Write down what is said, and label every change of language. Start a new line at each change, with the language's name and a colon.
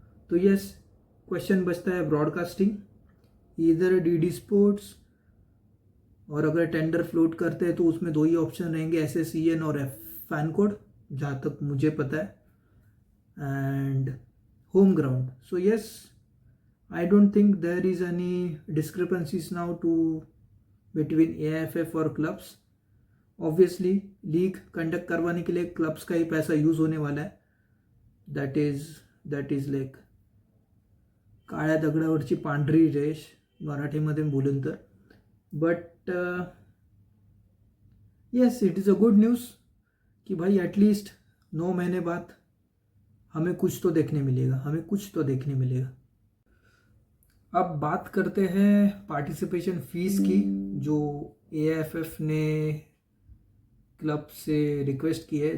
Hindi: तो yes, question बचता है ब्रॉडकास्टिंग, इधर डीडी स्पोर्ट्स, और अगर टेंडर फ्लोट करते हैं तो उसमें दो ही ऑप्शन रहेंगे, SSEN और फैन कोड, जहाँ तक मुझे पता है,
English: And home ground. So yes, I don't think there is any discrepancies now between AIFF और clubs.
Hindi: Obviously, लीग कंडक्ट करवाने के लिए क्लब्स का ही पैसा यूज होने वाला है.
English: that is like
Marathi: काळ्या दगडावरची पांढरी रेष मराठीमध्ये बोलून तर.
English: but yes, it is a good news
Hindi: कि भाई एटलीस्ट 9 महीने बाद हमें कुछ तो देखने मिलेगा. अब बात करते हैं पार्टिसिपेशन फीस की, जो AIFF ने क्लब से रिक्वेस्ट की है.